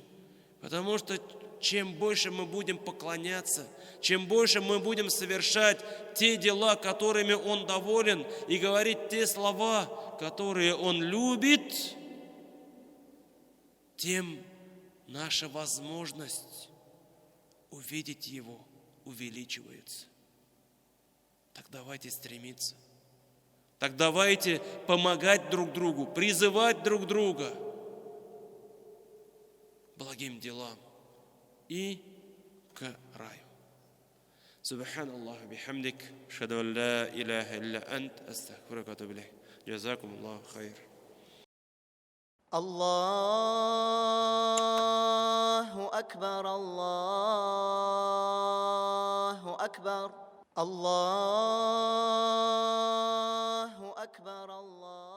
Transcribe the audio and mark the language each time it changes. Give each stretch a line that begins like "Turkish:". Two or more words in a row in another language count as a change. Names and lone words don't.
Russian: Потому что чем больше мы будем поклоняться, чем больше мы будем совершать те дела, которыми Он доволен, и говорить те слова, которые Он любит, тем наша возможность увидеть Его увеличивается. Так давайте стремиться. Так давайте помогать друг другу, призывать друг друга к благим делам и к раю.
Arabic: سبحان الله بحمدك، أشهد أن لا إله إلا أنت، أستغفرك وأتوب إليك. جزاكم الله خير. الله أكبر الله أكبر الله أكبر الله